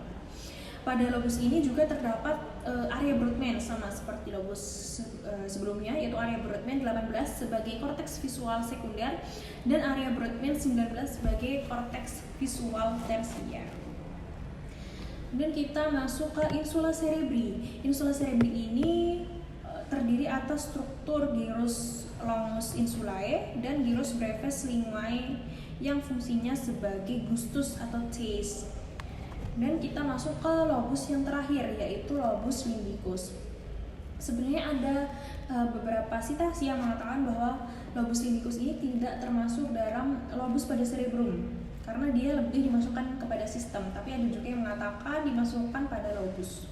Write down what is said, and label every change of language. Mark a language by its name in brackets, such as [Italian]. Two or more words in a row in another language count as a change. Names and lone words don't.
[Indonesian] Pada lobus ini juga terdapat area Brodmann sama seperti lobus sebelumnya, yaitu area Brodmann 18 sebagai korteks visual sekunder dan area Brodmann 19 sebagai korteks visual tersier. Kemudian kita masuk ke [Latin] insula cerebri. Insula cerebri [Indonesian] ini terdiri atas struktur [Latin] gyrus longus insulae [Indonesian] dan [Latin] gyrus brevis linguae [Indonesian] yang fungsinya sebagai gustus atau taste. Dan kita masuk ke lobus yang terakhir, yaitu [Latin] lobus limbicus. [Indonesian] Sebenarnya ada beberapa sitasi yang mengatakan bahwa [Latin] lobus limbicus [Indonesian] ini tidak termasuk dalam lobus pada cerebrum karena dia lebih dimasukkan kepada sistem, tapi ada juga yang mengatakan dimasukkan pada lobus.